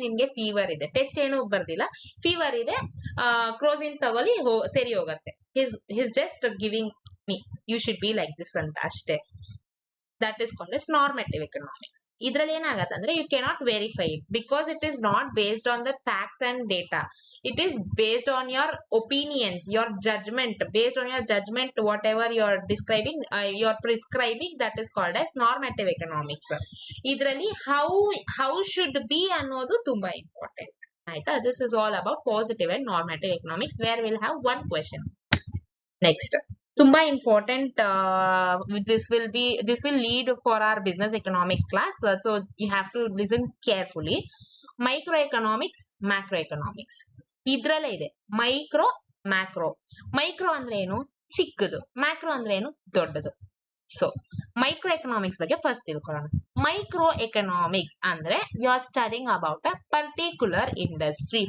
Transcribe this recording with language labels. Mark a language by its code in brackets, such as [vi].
[kn] ನಿಮ್ಗೆ ಫೀವರ್ ಇದೆ, ಟೆಸ್ಟ್ ಏನು ಬರ್ದಿಲ್ಲ, ಫೀವರ್ ಇದೆ, ಕ್ರೋಸಿನ್ ತಗೊಳ್ಳಿ, ಸರಿ ಹೋಗತ್ತೆ. [en] he's just giving me, you should be like this [kn] ಅಂತ, ಅಷ್ಟೇ. [en] That is called as normative economics. [kn] ಇದ್ರಲ್ಲಿ ಏನಾಗತ್ತೆ ಅಂದ್ರೆ [en] You cannot verify it because it is not based on the facts and data. It is based on your opinions, your judgment. Based on your judgment, whatever you are describing, you are prescribing, that is called as normative economics. [kn] Idralli [en] how should be [kn] ಅನ್ನೋದು ತುಂಬಾ important, ಆಯ್ತಾ. [en] This is all about positive and normative economics, where we'll have one question. [kn] Next, ತುಂಬಾ important. [en] This will lead for our business economic class, so you have to listen carefully. Micro economics, macro economics. [kn] ಇದ್ರಲ್ಲೇ ಇದೆ micro, macro. Micro ಅಂದ್ರೆ ಏನು, ಚಿಕ್ಕದು. Macro ಅಂದ್ರೆ ಏನು, ದೊಡ್ಡದು. So micro economics ಬಗ್ಗೆ ಫಸ್ಟ್ ತಿಳ್ಕೊಳ್ಳೋಣ. ಮೈಕ್ರೋ ಎಕನಾಮಿಕ್ಸ್ ಅಂದ್ರೆ [en] You are studying about a particular industry.